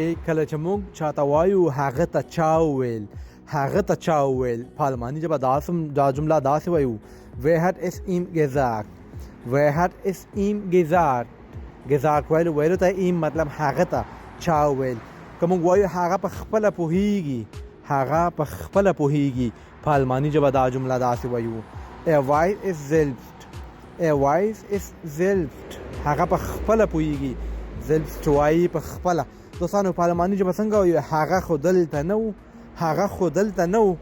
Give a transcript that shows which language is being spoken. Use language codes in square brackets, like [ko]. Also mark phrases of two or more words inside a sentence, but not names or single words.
[ps] کله چې موږ چاته وایو هغه ته چا وویل، هغه ته چا وویل، په الماني ژبه دا جمله داسې وایو [de] wer hat es ihm gesagt wer hat es ihm gesagt. [ps] gesagt ویلو ته ihm مطلب هغه ته چا وویل. که موږ وایو هغه په خپله پوهیږي، هغه په خپله پوهیږي، په الماني ژبه دا جمله داسې وایو [de] er weiß es selbst er weiß es selbst. [ps] هغه په خپله پوهیږي، selbst وایي په خپله. دوستانو په الماني ژبه څنګه وایو هغه خو دلته نه و، هغه خو دلته نه و.